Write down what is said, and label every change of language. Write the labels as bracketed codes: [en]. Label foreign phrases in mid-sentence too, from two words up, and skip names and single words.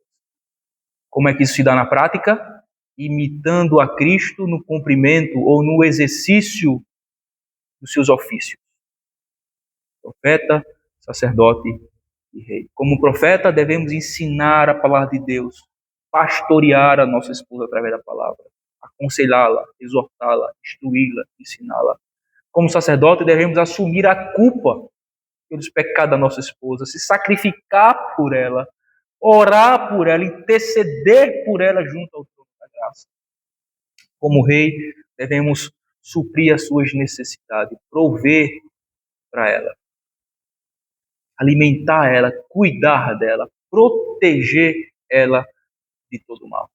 [pt] Como é que isso se dá na prática? Imitando a Cristo no cumprimento ou no exercício dos seus ofícios. Profeta, sacerdote e rei. Como profeta, devemos ensinar a palavra de Deus, pastorear a nossa esposa através da palavra, aconselhá-la, exortá-la, instruí-la, ensiná-la. Como sacerdote, devemos assumir a culpa pelos pecados da nossa esposa, se sacrificar por ela, orar por ela, interceder por ela junto ao trono da graça. Como rei, devemos suprir as suas necessidades, prover para ela, alimentar ela, cuidar dela, proteger ela de todo mal.